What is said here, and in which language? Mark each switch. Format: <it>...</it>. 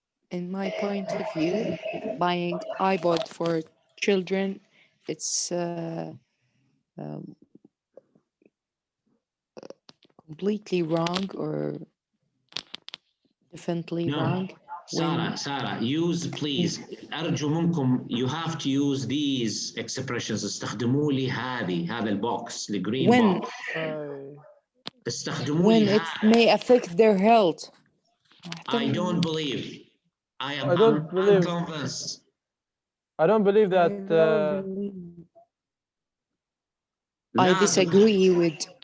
<en>in my point of view, buying iPod for children, it's completely wrong or definitely wrong. Sarah, use please.</en> <ar>أرجو منكم</ar> <en>you have to use these expressions.</en> <ar>استخدموا لي هذا البوكس الجرين</ar> <en>when</en> <ar>box. استخدموا لي</ar> <en>when it may affect their health. I don't believe. I am unconvinced. I don't believe that. I disagree with.</en>